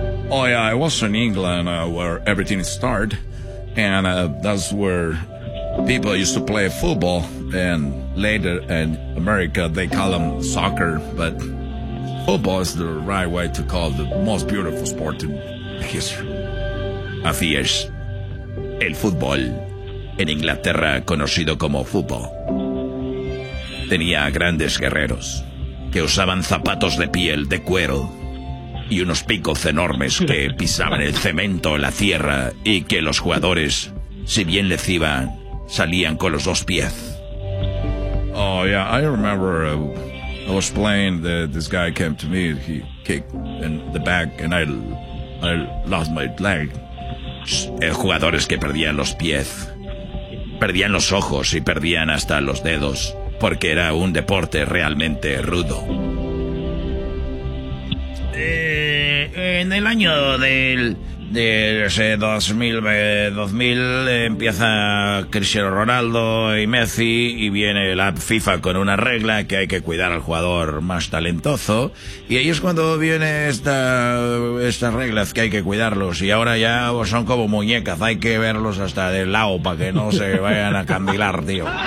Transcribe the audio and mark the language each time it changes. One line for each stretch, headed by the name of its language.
English: Oh yeah, I was in England where everything started, and that's where people used to play football, and later in America they call them soccer, but football is the right way to call the most beautiful sport in history.
Spanish: Así es, el fútbol, en Inglaterra conocido como fútbol, tenía grandes guerreros que usaban zapatos de piel de cuero y unos picos enormes que pisaban el cemento, la tierra, y que los jugadores, si bien les iban, salían con los dos pies.
English: Oh yeah, I remember I was playing, this guy came to me, he kicked in the back and I lost my leg.
Spanish: Jugadores que perdían los pies, perdían los ojos y perdían hasta los dedos, porque era un deporte realmente rudo. En el año del 2000 empieza Cristiano Ronaldo y Messi, y viene la FIFA con una regla que hay que cuidar al jugador más talentoso, y ahí es cuando viene esta regla, es que hay que cuidarlos, y ahora ya son como muñecas, hay que verlos hasta del lado para que no se vayan a candilar, tío.